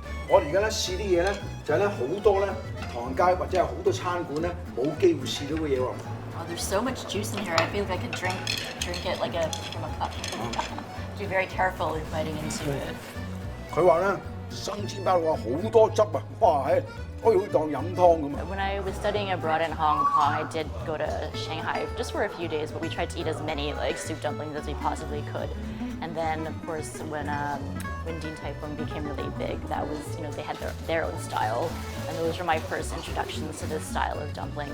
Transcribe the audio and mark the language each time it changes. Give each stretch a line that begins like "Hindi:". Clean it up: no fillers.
Cantonese: 我哋而家咧試啲嘢咧，就係咧好多咧唐人街或者係好多餐館咧冇機會試到嘅嘢喎。
English: Oh, there's so much juice in here. I feel like I could drink it like from a cup. Be very careful in biting into it.
Cantonese: 佢話咧生煎包話好多汁啊，哇係！可以好當飲湯咁啊！
English: When I was studying abroad in Hong Kong, I did go to Shanghai just for a few days, but we tried to eat as many like soup dumplings as we possibly could. And then, of course, when Din Tai Fung became really big, that was, they had their own style, and those were my first introductions to this style of dumpling.